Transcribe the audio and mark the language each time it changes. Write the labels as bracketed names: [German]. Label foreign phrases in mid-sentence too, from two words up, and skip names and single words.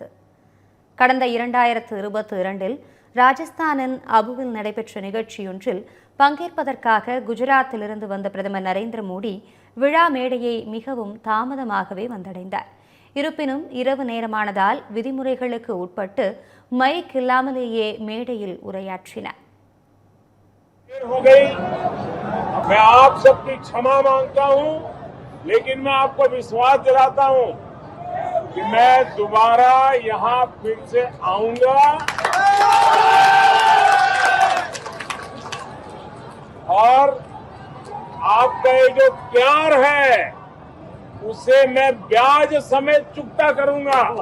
[Tamil] கடந்த 2022 ராஜஸ்தானின் அபுவில் நடைபெற்ற நிகழ்ச்சியொன்றில் பங்கேற்பதற்காக குஜராத்திலிருந்து வந்த பிரதமர் நரேந்திர மோடி விழா மேடையை மிகவும் தாமதமாகவே வந்தடைந்தார். இருப்பினும் இரவு நேரமானதால் விதிமுறைகளுக்கு உட்பட்டு மைக் இல்லாமலேயே மேடையில் உரையாற்றினார். [Hindi] मैं आप सबकी क्षमा मांगता हूं, लेकिन मैं आपको विश्वास दिलाता हूं कि मैं दोबारा यहां फिर से आऊंगा और आपका ये जो प्यार है उसे मैं ब्याज समेत चुकता करूंगा.